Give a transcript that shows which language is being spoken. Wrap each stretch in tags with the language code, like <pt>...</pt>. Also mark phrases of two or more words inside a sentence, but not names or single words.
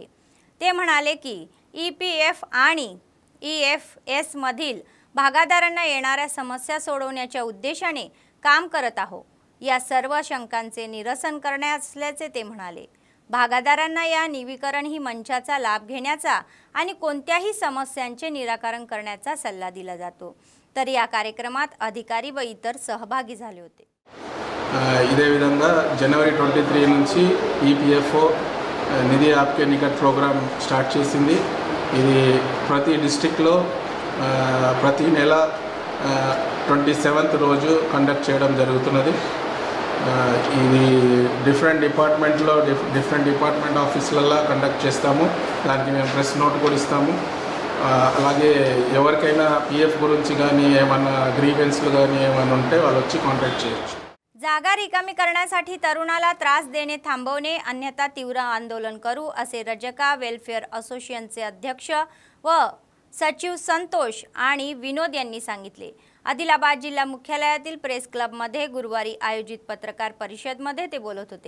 <mr>ते म्हणाले की EPF आणि EFS मधील भागीदारांना येणाऱ्या समस्या सोडवण्याच्या उद्देशाने काम करत आहोत। या सर्व शंकांचे निरसन करण्यात असल्याचे ते म्हणाले। भागीदारांना या निवीकरण ही मंचाचा लाभ घेण्याचा आणि कोणत्याही समस्यांचे निराकरण करण्याचा सल्ला दिला जातो। तर या कार्यक्रमात अधिकारी व इतर सहभागी झाले होते।</mr> <te>ఇదే విధంగా జనవరి 23 నుంచి ఈపీఎఫ్ఓ నిధి ఆప్కే నికట్</te> <en>program start</en> <te>చేసింది। ఇది ప్రతి డిస్ట్రిక్ట్లో ప్రతి నెల 27th రోజు కండక్ట్ చేయడం జరుగుతున్నది। ఇది</te> <en>different department</en> <te>ఆఫీసులలో కండక్ట్ చేస్తాము। దానికి మేము</te> <en>press note</en> <te>కూడా ఇస్తాము। అలాగే ఎవరికైనా PF గురించి కానీ ఏమన్నా ग्रीवेंसలు కానీ ఏమైనా ఉంటే వాళ్ళు వచ్చి కాంటాక్ట్ చేయొచ్చు.</te> <mr>जागा रिकामी करण्यासाठी तरुणाला त्रास देणे थांबवणे अन्यथा तीव्र आंदोलन करू असे रजका वेलफेअर असोसिएशनचे अध्यक्ष व सचिव संतोष आणि विनोद यांनी सांगितले. आदिलाबाद जिल्हा मुख्यालयातील प्रेस क्लबमध्ये गुरुवारी आयोजित पत्रकार परिषदेमध्ये ते बोलत होते.</mr>